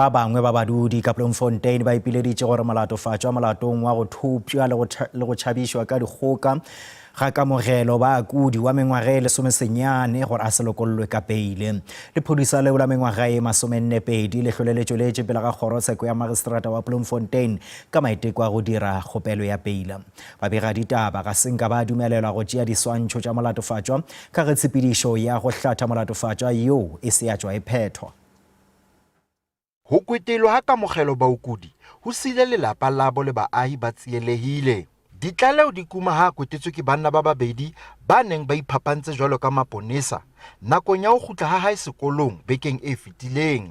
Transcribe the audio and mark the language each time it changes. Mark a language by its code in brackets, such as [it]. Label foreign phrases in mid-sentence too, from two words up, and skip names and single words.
[nso] bangwe ba badudi ka Bloemfontein ba ipileditše gore molatofatšo wa molatong wa go thupša le go tšhabišwa ka dikgoka ga kamogelo ba kudi wa mengwaga e 19 gore a se lokollwe ka peile lephodisa leo la mengwaga e 42 le hloleletšoletše pele ga kgorotsheko ya magistrata wa Bloemfontein ka maiteko a go dira kgopelo ya peile babegaditaba ga senka ba dumelelwa go tšea diswantšho tša molatofatšwa ka ge tshepedišo ya go hlatha molatofatšwa yo e se ya tšwa e phethwa [st] ho kwetelwa ha kamogelo baokudi ho sile lelapa labo le baahi ba tsielehile ditlaleo di kuma ha kwetetswe ke banna ba babedi ba neng ba iphapantse jwalo ka maponesa nakong ya ho gutla ha hae sekolong bekeng e fetileng